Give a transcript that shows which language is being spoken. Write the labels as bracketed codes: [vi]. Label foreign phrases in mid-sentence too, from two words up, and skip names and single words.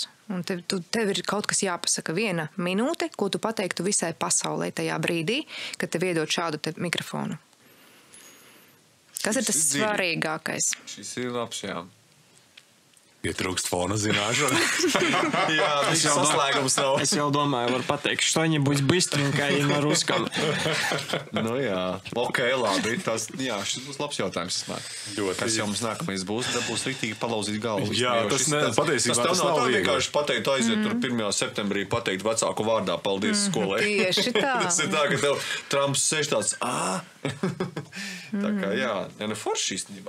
[lv] Un tev ir kaut kas jāpasaka 1 minūte, ko tu pateiktu visai pasaulē tajā brīdī, kad tev iedod šādu te mikrofonu. Kas ir tas svarīgākais? Šis ir labs, jā. Ja trūkst fona zināšana. Jā, viņš jau saslēgums nav. Es jau domāju, var pateikt, [ru] что нибудь быстренько и на русском. [lv] Nu jā, ok, labi. Šis būs labs jautājums. Kas jau mums nākamais būs, tad būs riktīgi palauzīt galvu. Jā, patiesībā tas nav viegli. Vienkārši pateikt, aiziet tur 1. septembrī, pateikt vecāku vārdā paldies skolai. Tieši tā. Tas ir tā, ka tev Trumps sēž tāds, Tā kā jā, forši īstenībā.